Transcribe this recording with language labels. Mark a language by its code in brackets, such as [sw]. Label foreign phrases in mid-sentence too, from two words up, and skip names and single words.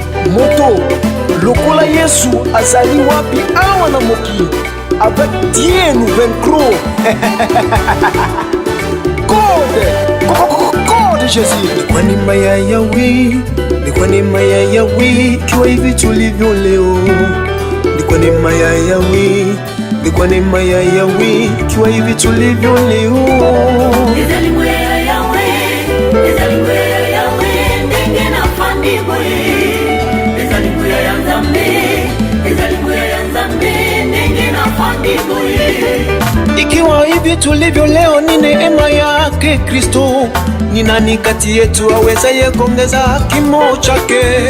[ln] Moto, lokola Yesu azali wapi awa na mokili? [fr] Avec Dieu nous vaincrons. Code, co-, co-, co-, code Jésus. [sw] Ni kwa neema ya Yahweh, ni kwa neema ya Yahweh, tukiwa hivi tulivyo leo. Ni kwa neema ya Yahweh, Ni kwa neema ya Yahweh, ikiwa hivi tulivyo leo. [ln] Ezali ngwe ya Yahweh, ezali ngwe ya Yahweh, ndenge na fandi ngwe. Ezali ngwe ya Nzambe, ezali ngwe ya Nzambe, ndenge na fandi ngwe. [sw] Ikiwa hivi tulivyo leo, ni neema yake Kristo. Ni nani kati yetu awezaye kuongeza kimo chake?